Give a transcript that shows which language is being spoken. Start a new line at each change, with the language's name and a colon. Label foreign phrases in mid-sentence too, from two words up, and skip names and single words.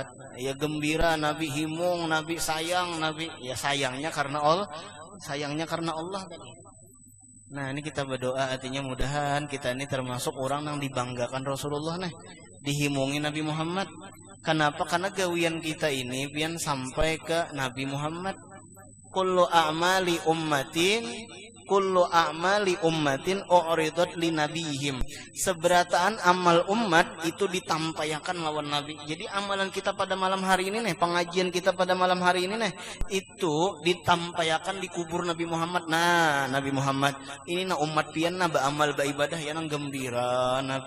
Banjar: Ya gembira Nabi, himung Nabi, sayang Nabi. Ya sayangnya karena Allah. Nah, ini kita berdoa artinya mudahan kita ini termasuk orang yang dibanggakan Rasulullah nih, dihimungi Nabi Muhammad. Kenapa? Karena gawian kita ini biar sampai ke Nabi Muhammad.
Arabic: كل أعمال أمة عرضت لنبيهم.
Banjar: Seberataan amal umat itu ditampaykan lawan Nabi. Jadi amalan kita pada malam hari ini nih, pengajian kita pada malam hari ini nih, itu ditampaykan di kubur Nabi Muhammad. Nah, Nabi Muhammad ini umat pian beramal beribadah ya nang gembira Nabi.